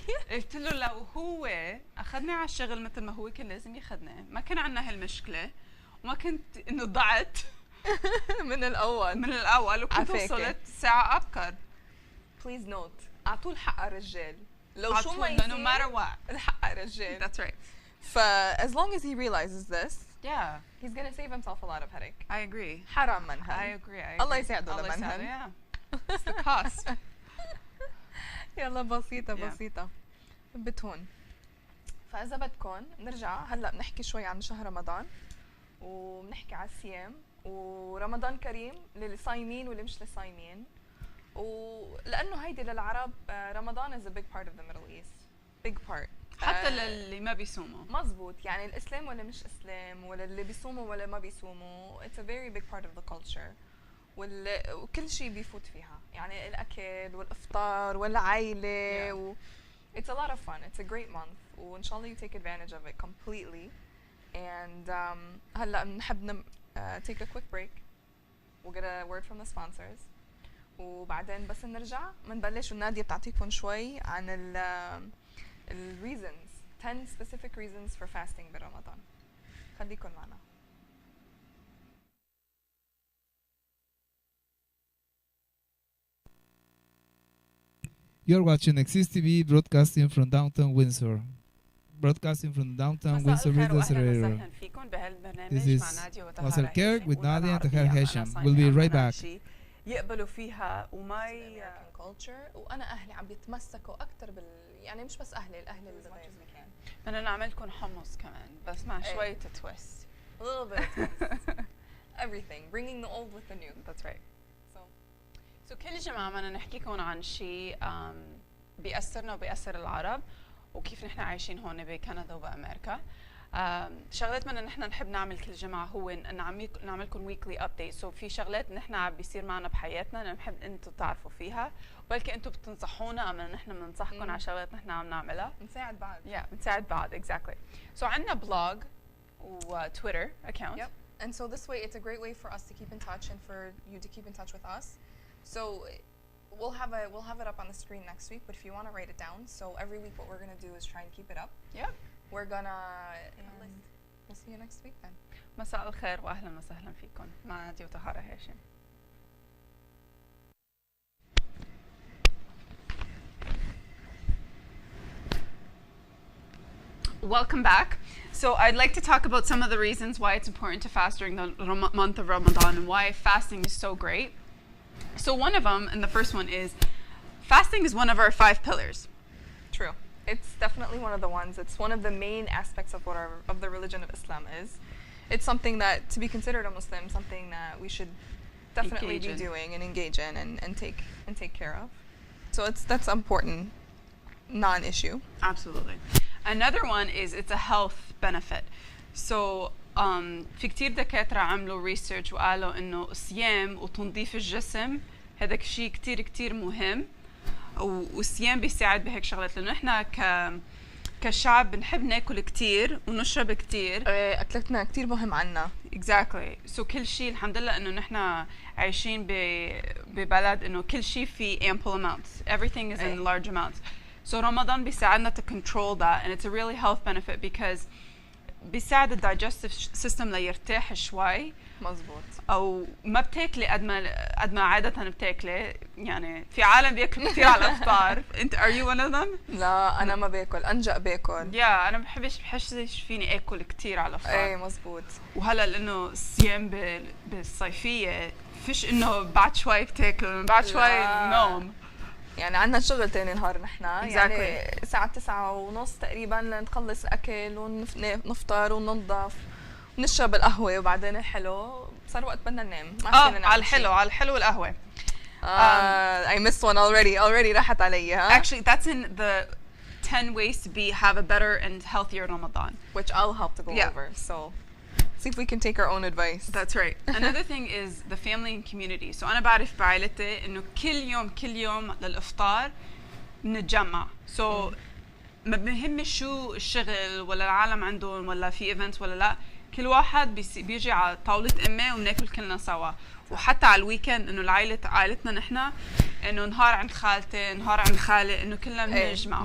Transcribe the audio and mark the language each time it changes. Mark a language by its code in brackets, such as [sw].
[ar] قلت له لو هو أخذني على الشغل مثل ما هو كان لازم ياخذني، ما كان عندنا هالمشكلة وما كنت إنه ضعت من الأول وكنت وصلت ساعة أبكر. [en] Please note [ar] أعطوه الحق على الرجال. لو شو ما يصير [en] no matter what [ar] الحق على الرجال. [en] That's right. As long as he realizes this, yeah, he's gonna save himself a lot of headache. I agree. [ar] حرام منهن. [en] I agree. [ar] الله يساعده لمنهن. [en] Yeah. It's the cost. [ar] يلا بسيطة بتهون. فإذا بدكم نرجع هلا بنحكي شوي عن شهر رمضان وبنحكي على الصيام ورمضان كريم للي صايمين واللي مش صايمين. ولأنه هيدي للعرب [en] رمضان is a big part of the Middle East. Big part. [ar] حتى للي ما بيصوموا. مزبوط يعني الإسلام ولا مش إسلام ولا اللي بيصوموا ولا ما بيصوموا [en] it's a very big part of the culture. [ar] وكل شيء بيفوت فيها يعني الأكل والإفطار والعائلة [en] it's a lot of fun. It's a great month [ar] وإن شاء الله [en] you take advantage of it completely. And [ar] هلا بنحب [en] take a quick break. We'll get a word from the sponsors. [ar] وبعدين بس نرجع بنبلش ونادية بتعطيكم شوي عن ال [en] reasons 10 specific reasons for fasting [ar] برمضان. خليكم معنا. [en] You're watching Access TV broadcasting from downtown Windsor. Broadcasting from downtown Windsor Business Accelerator. This is Masaa El Kheer with Nadia and Taharah Hachem. We'll be right back. [ar] يقبلوا فيها وما [en] American culture [ar] وأنا أهلي عم بيتمسكوا أكتر يعني مش بس أهلي الأهل اللي بدنا نعمل لكم حمص كمان بس مع شوية تويست. [en] A little bit of twist. Everything. Bringing the old with the new. That's right. [ar] So كل جمعة بدنا نحكيكم عن شيء بيأثرنا وبيأثر العرب وكيف نحن عايشين هون بكندا وبأمريكا. شغلات بدنا نحن نحب نعمل كل جمعة هو نعملكم [en] weekly update. [ar] so في شغلات نحن عم بيصير معنا بحياتنا نحب انتم تعرفوا فيها وبلكي انتم بتنصحونا اما نحن بننصحكم على شغلات نحن عم نعملها. نساعد بعض. بنساعد بعض exactly. [en] so [ar] عندنا [en] blog و Twitter account. Yep. And so this way it's a great way for us to keep in touch and for you to keep in touch with us. So we'll have it up on the screen next week, but if you want to write it down, so every week what we're going to do is try and keep it up. Yep. We're gonna we'll see you next week then. [ar] مساء الخير واهلا وسهلا فيكم مع نادية وطهارة هاشم. [en] Welcome back. So I'd like to talk about some of the reasons why it's important to fast during the month of Ramadan and why fasting is so great. So one of them, and the first one is, fasting is one of our 5 pillars. True. It's definitely one of the ones. It's one of the main aspects of the religion of Islam is. It's something that, to be considered a Muslim, something that we should definitely be doing and engage in and take care of. So that's important non-issue. Absolutely. Another one is it's a health benefit. [ar] So في كتير دكاترة عملوا research وقالوا إنه الصيام وتنظيف الجسم هذا شيء كتير مهم، والصيام بيساعد بهيك شغلات، لأنه إحنا كشعب بنحب ناكل كتير ونشرب كتير. أكلتنا كتير مهم عنا. [en] Exactly. [ar] So كل شيء الحمد لله إنه نحن عايشين ببلد إنه كل شيء في [en] ample amounts. Everything is in large amounts. So [ar] رمضان بيساعدنا [en] to control that, and it's a really health benefit because [ar] بيساعد الدايجستيف سيستم ليرتاح شوي. مزبوط. او ما بتاكلي قد ما عاده بتاكلي، يعني في عالم بياكلوا كثير على الافطار. انت [en] are you one of them؟ [ar] لا انا ما باكل، انجأ باكل. انا بحسش فيني اكل كثير على الافطار. ايه مزبوط. وهلا لانه الصيام بالصيفيه فيش انه بعد شوي بتاكلوا، بعد شوي نوم. يعني عندنا شغل تاني نهار نحن. [en] exactly. [ar] يعني الساعة 9:30 تقريبا نخلص الأكل ونفطر وننظف ونشرب القهوة، وبعدين الحلو صار وقت بدنا ننام. على الحلو والقهوة. [en] I missed one already [ar] راحت علي. [en] Actually that's in the 10 ways to have a better and healthier Ramadan, which I'll help to go over. So see if we can take our own advice. That's right. Another thing is the family and community. [ar] So أنا بعرف بعائلتي إنه كل يوم للإفطار بنتجمع. So ما بهم شو الشغل ولا العالم عندهم ولا في events ولا لا، كل واحد بيجي على طاولة أمه وناكل كلنا سوا. وحتى على الويكند إنه عائلتنا نحن إنه نهار عند خالتي نهار عند خالي إنه كلنا بنجمع.